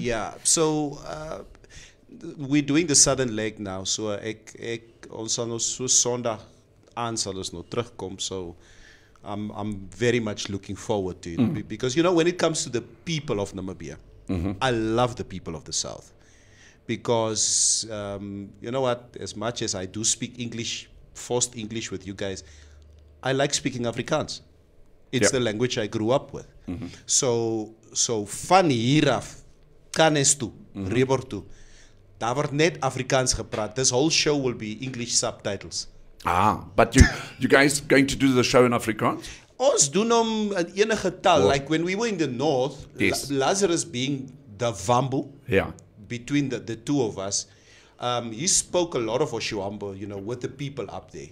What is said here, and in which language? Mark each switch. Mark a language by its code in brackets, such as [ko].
[en] Yeah, so we're doing the southern leg now, so ons sal nou so Sondag aan sal ons nou terugkom, so I'm very much looking forward to it. Because, you know, when it comes to the people of Namibia, I love the people of the south. because you know what? As much as I do speak English, forced English with you guys, I like speaking Afrikaans. It's the language I grew up with. [af] So van hieraf kan eens toe, Rebor toe. Daar word net Afrikaans gepraat. This whole show will be English subtitles. [en] But you guys going to do the show in Afrikaans? [af] Ons doen hom in enige taal. [en] Like when we were in the north, Yes. Lazarus being the Vambu, Yeah. between the two of us, he spoke a lot of Oshiwambo, you know, with the people up there.